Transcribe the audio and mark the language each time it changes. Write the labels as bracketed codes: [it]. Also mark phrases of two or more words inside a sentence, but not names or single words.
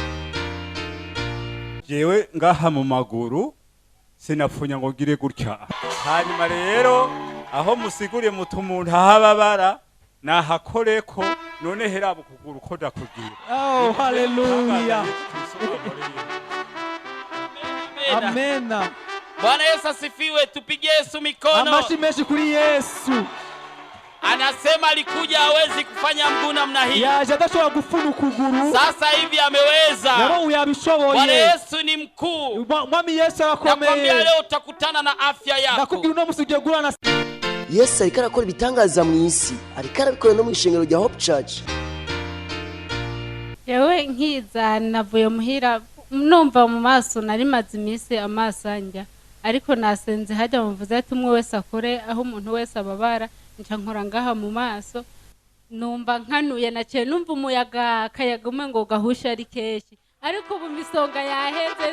[rn] Jewe ngaha mu maguru sinafunya ngo gire gutya. Hanyuma rero aho musiguriye mutu umuntu ahababara nahakoreko, none herabo kuguru ko dakugira. Oh, haleluya. Amena. [sw] Bwana Yesu asifiwe, tupige Yesu mikono. [rn] Amashi menshi kuri Yesu. [sw] Anasema alikuja hawezi kufanya mguu namna hii. [rn] Yaje adashobora gufuna ukuguru. [sw] Sasa hivi ameweza. [rn] Rero uyabishoboye. [sw] Bwana Yesu ni mkuu. [rn] Mwami Yesu arakomeye. [sw] Nakwambia leo utakutana na afya yako. [rn] Nakubwira uno musi ugiye gurana. Yesu ariko arakora ibitangaza mu isi, ariko arabikora no mu ishengero rya Hope Church. Yewe nkiza navuye muhira numva mu maso nari maze iminsi amaso anja, ariko nasenze hajya muvuze ati umwe wese akore aho umuntu wese ababara, nca nkora ngaha mu maso numva nkanuye naciye numva umuyaga kayagume ngo gahusha ari keshi, ariko ubu misonga yaheze.